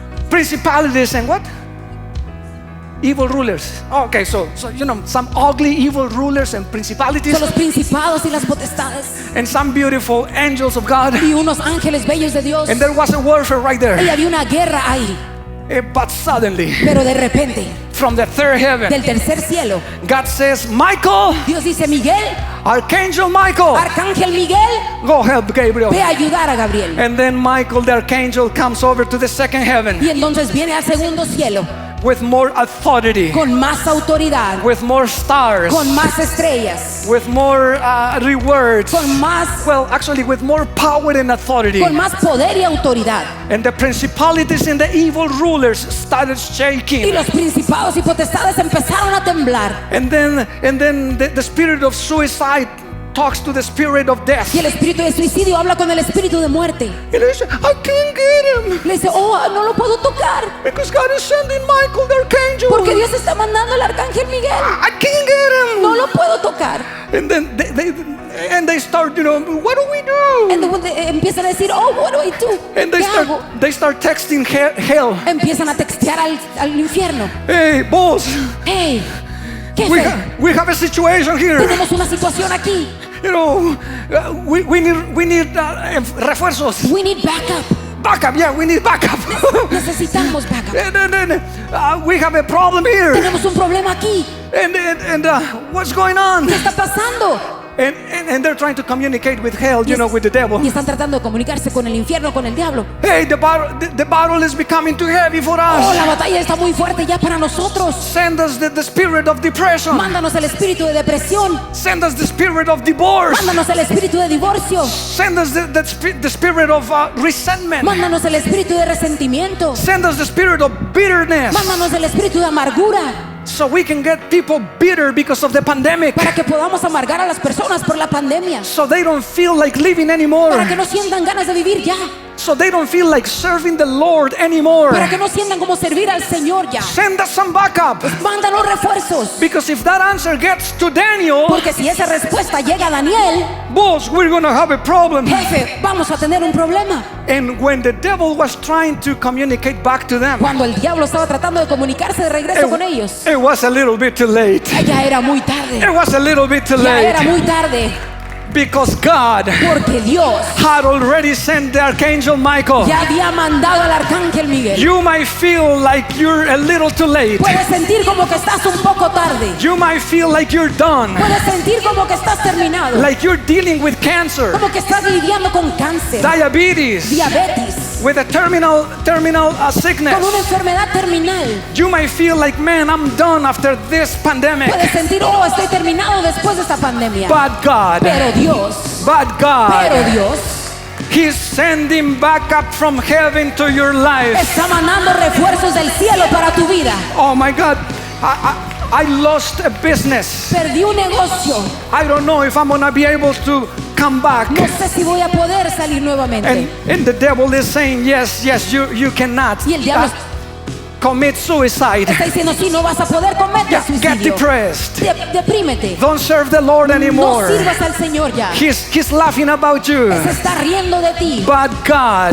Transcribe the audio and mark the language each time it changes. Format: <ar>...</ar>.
<en>Principalities and what? Evil rulers. Okay, so you know, some ugly evil rulers and principalities.</en> <es>Son los principados y las potestades.</es> <en>And some beautiful angels of God.</en> <es>Y unos ángeles bellos de Dios.</es> <en>And there was a warfare right there.</en> <es>Y había una guerra ahí.</es> <en>But suddenly,</en> <es>pero de repente,</es> <en>from the third heaven,</en> <es>del tercer cielo,</es> <en>God says, Michael,</en> <es>Dios dice, Miguel,</es> <en>Archangel Michael,</en> <es>Arcángel Miguel,</es> <en>go help Gabriel.</en> <es>Ve a ayudar a Gabriel.</es> <en>And then Michael, the archangel, comes over to the second heaven.</en> <es>Y entonces viene al segundo cielo.</es> <en>With more authority,</en> <es>con más autoridad,</es> <en>with more stars,</en> <es>con más estrellas,</es> <en>with more rewards,</en> <es>con más,</es> <en>well, actually, with more power and authority,</en> <es>con más poder y autoridad.</es> <en>And the principalities and the evil rulers started shaking.</en> <es>Y los principados y potestades empezaron a temblar.</es> <en>And then the spirit of suicide talks to the spirit of death.</en> <es>Y el espíritu de suicidio habla con el espíritu de muerte. Y le dice,</es> <en>I can't get him.</en> <es>Le dice, no lo puedo tocar.</es> <en>Because God is sending Michael, the archangel.</en> <es>Porque Dios está mandando al arcángel Miguel.</es> <en>I can't get him.</en> <es>No lo puedo tocar.</es> <en>And then they start, you know, what do we do? And</en> <es>empiezan a decir,</es> <en>what do I do? And they start texting hell.</en> <es>Empiezan a textear al infierno.</es> <en>Hey, boss. Hey, we have a situation here.</en> <es>Tenemos una situación aquí.</es> <en>You know, we need refuerzos. We need backup. Backup, yeah, we need backup.</en> <es>Necesitamos backup.</es> <en>And we have a problem here.</en> <es>Tenemos un problema aquí.</es> <en>And what's going on?</en> <es>¿Qué está pasando?</es> <en>And they're trying to communicate with hell, you know, with the devil.</en> <es>Y están tratando de comunicarse con el infierno, con el diablo.</es> <en>Hey, the battle is becoming too heavy for us.</en> <es>La batalla está muy fuerte ya para nosotros.</es> <en>Send us the spirit of depression.</en> <es>Mándanos el espíritu de depresión.</es> <en>Send us the spirit of divorce.</en> <es>Mándanos el espíritu de divorcio.</es> <en>Send us the spirit of resentment.</en> <es>Mándanos el espíritu de resentimiento.</es> <en>Send us the spirit of bitterness.</en> <es>Mándanos el espíritu de amargura.</es> <en>So we can get people bitter because of the pandemic.</en> <es>Para que podamos amargar a las personas por la pandemia.</es> <en>So they don't feel like living anymore.</en> <es>Para que no sientan ganas de vivir ya.</es> <en>so they don't feel like serving the Lord anymore.</en> <es>Para que no sientan como servir al Señor ya.</es> <en>Send us some backup.</en> <es>Mándanos refuerzos.</es> <en>Because if that answer gets to Daniel,</en> <es>Porque si esa respuesta llega a Daniel,</es> <en>boss, we're going to have a problem.</en> <es>jefe, vamos a tener un problema.</es> <en>And when the devil was trying to communicate back to them,</en> <es>Cuando el diablo estaba tratando de comunicarse de regreso con ellos,</es> <en>it was a little bit too late.</en> <es>ya era muy tarde.</es> <en>It was a little bit too</en> <es>Ya era</es> <en>late.</en> <es>muy tarde.</es> <en>Because God</en> <es>Porque Dios</es> <en>had already sent the archangel Michael.</en> <es>ya había mandado al arcángel Miguel.</es> <en>You might feel like you're a little too late.</en> <es>Puedes sentir como que estás un poco tarde.</es> <en>You might feel like you're done.</en> <es>Puedes sentir como que estás terminado.</es> <en>Like you're dealing with cancer,</en> <es>Como que estás lidiando con cáncer,</es> <en>diabetes,</en> <es>diabetes,</es> <en>with a terminal sickness.</en> <es>con una enfermedad terminal.</es> <en>You might feel like, man, I'm done after this pandemic.</en> <es>Puedes sentir, oh, estoy terminado después de esta pandemia.</es> <en>But God,</en> <es>Pero Dios,</es> <en>God, He's sending back up from heaven to your life.</en> <es>está mandando refuerzos del cielo para tu vida.</es> <en>Oh my God, I lost a business.</en> <es>Perdí un negocio.</es> <en>I don't know if I'm gonna be able to come back.</en> <es>No sé si voy a poder salir nuevamente.</es> <en>And the devil is saying, yes, you cannot</en> <es>Y el diablo</es> <en>commit suicide.</en> <es>está diciendo, sí, no vas a poder cometer</es> <en>Get</en> <es>suicidio.</es> <en>depressed.</en> <es>Deprímete.</es> <en>Don't serve the Lord</en> <es>No</es> <en>anymore.</en> <es>sirvas al Señor ya.</es> <en>He's laughing about you.</en> <es>Se está riendo de ti.</es> <en>But God,</en>